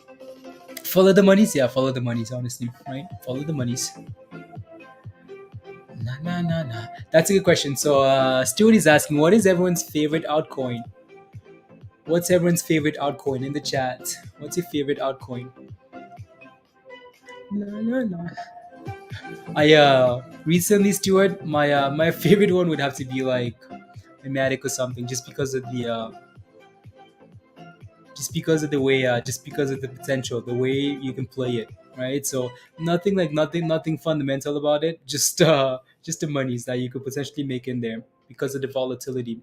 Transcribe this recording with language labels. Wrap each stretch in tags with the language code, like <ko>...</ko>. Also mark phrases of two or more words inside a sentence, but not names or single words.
<en>Follow the monies, yeah, follow the monies, honestly, right? Follow the monies. Nah, nah, nah, nah. That's a good question. So, Stuart is asking, what is everyone's favorite altcoin? What's everyone's favorite altcoin in the chat? What's your favorite altcoin? Nah, nah, nah. I recently, Stuart, my favorite one would have to be like a Matic or something, just because of the potential, the way you can play it, right? So nothing fundamental about it. Just the monies that you could potentially make in there because of the volatility.</en>